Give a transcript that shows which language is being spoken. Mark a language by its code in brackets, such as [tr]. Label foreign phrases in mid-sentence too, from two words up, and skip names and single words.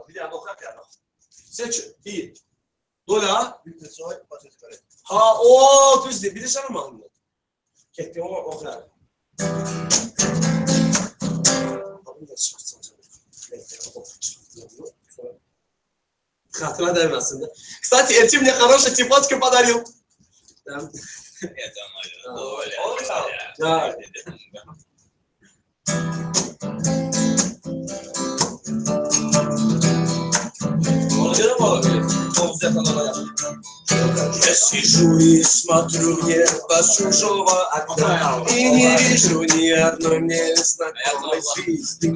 [az] Bir dənə oxuyaq ya. Seçin. Bir. Dola. Ha, o düzdür. Bilirsən o mahnını? Getdi, onu oxuyaq. Xatıra dəyməsin. [ru] Kстати, Elçin мне хороший типочку подарил. Это моя доля. Да. Я сижу и смотрю в небо с чужого окна и не вижу ни одной мне знакомой звезды.